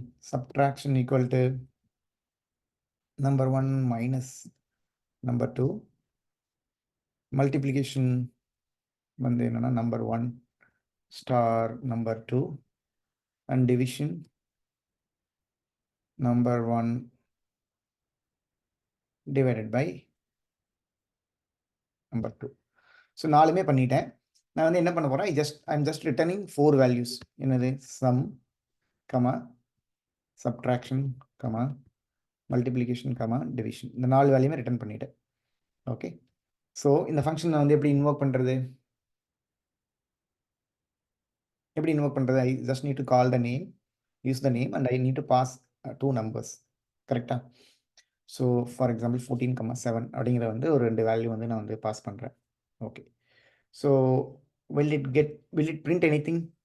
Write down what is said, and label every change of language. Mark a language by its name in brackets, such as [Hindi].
[English] subtraction equal to number 1 minus number 2, multiplication [Tamil] வந்து என்னன்னா [English] number 1 star number 2, and division number 1 divided by number 2. [Tamil] So 4மே பண்ணிட்டேன். நான் வந்து என்ன பண்ண போகிறேன், [English] I'm just returning 4 values. [Tamil] என்னது, sum, subtraction, மல்டிப்ளிகேஷன், டிவிஷன். இந்த 4 வேல்யூமே ரிட்டர்ன் பண்ணிட்டேன். ஓகே. ஸோ இந்த ஃபங்க்ஷனை வந்து எப்படி இன்வோக் பண்ணுறது, [English] I just need to call the name, use the name, and I need to pass 2 numbers. [Tamil] கரெக்டாக? ஸோ ஃபார் எக்ஸாம்பிள் 14, 7 அப்படிங்கிற வந்து ஒரு 2 வேல்யூ வந்து நான் வந்து பாஸ் பண்ணுறேன். [English] Okay. So will it print anything?